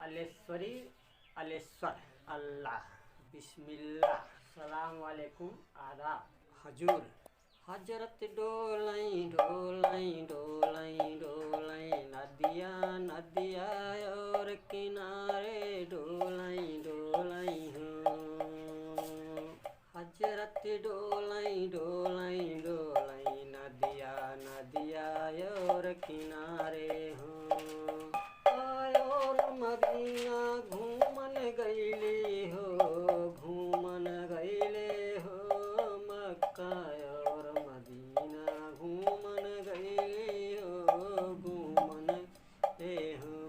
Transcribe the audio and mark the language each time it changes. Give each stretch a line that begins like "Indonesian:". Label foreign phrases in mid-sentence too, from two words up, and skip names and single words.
Bhojpuri: अलेश्वरी अलेश्वर अल्लाह बिस्मिल्लाह
Arabic: سلام عليكم
Bhojpuri: आदाब हजूर। हजरत डोलई डोलई डोलई डोलई नदिया नदिया और किनारे डोलई डोलई हूँ। हजरत डोलई डोलई डोलई नदिया नदिया और किनारे हूँ। मदीना घूमन गईले हो, घूमन गईले हो, मक्का और मदीना घूमन गईले हो, घूमन गए हो।